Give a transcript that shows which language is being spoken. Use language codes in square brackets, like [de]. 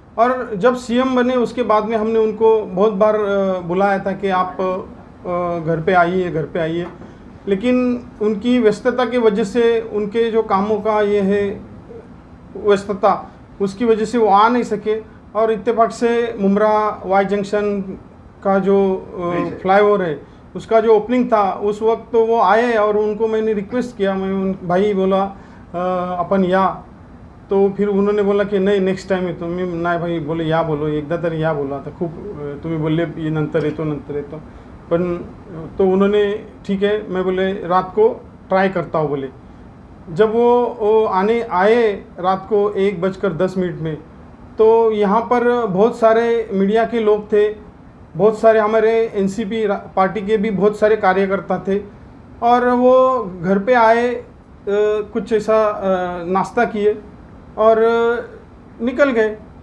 [hi] और जब सीएम बने उसके बाद में हमने उनको बहुत बार बुलाया था कि आप घर पे आइए, लेकिन उनकी व्यस्तता की वजह से, उनके जो कामों का ये है व्यस्तता, उसकी वजह से वो आ नहीं सके। और इत्तेफाक से मुमरा वाई जंक्शन का जो फ्लाईओवर है उसका जो ओपनिंग था, उस वक्त तो वो आए और उनको मैंने रिक्वेस्ट किया, भाई बोला अपन या, तो फिर उन्होंने बोला की [mr] नाही नेक्स्ट टाइम येतो। मी नाही भाई बोले या बोलो, एकदा तरी या बोलो, आता खूप तुम्ही बोलले नंतर येतो पण [hi] तो उन्होंने ठीक है, मैं बोले रात को ट्राई करता हूँ बोले। जब वो आए रात को 1:10 में, तो यहाँ पर बहुत सारे मीडिया के लोग थे, बहुत सारे हमारे एनसीपी पार्टी के भी बहुत सारे कार्यकर्ता थे, और वो घर पे आए, कुछ ऐसा नाश्ता किए और निकल गए।